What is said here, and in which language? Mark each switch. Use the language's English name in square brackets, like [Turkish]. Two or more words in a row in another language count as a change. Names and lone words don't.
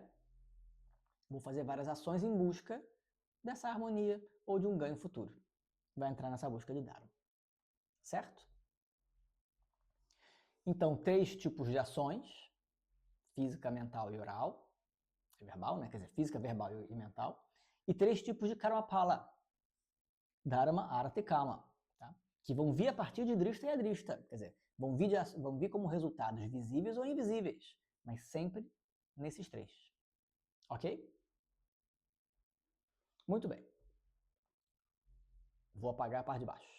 [Portuguese] Vou fazer várias ações em busca dessa harmonia ou de um ganho futuro. Vai entrar nessa busca de Dharma. Certo? Então, 3 tipos de ações: física, mental e oral. Verbal, né? Quer dizer, física, verbal e mental. E 3 tipos de karmapala: dharma, artha e kama, tá? Que vão vir a partir de drishta e adrishta. Quer dizer, vão vir como resultados visíveis ou invisíveis, mas sempre nesses 3. Ok? Muito bem. Vou apagar a parte de baixo.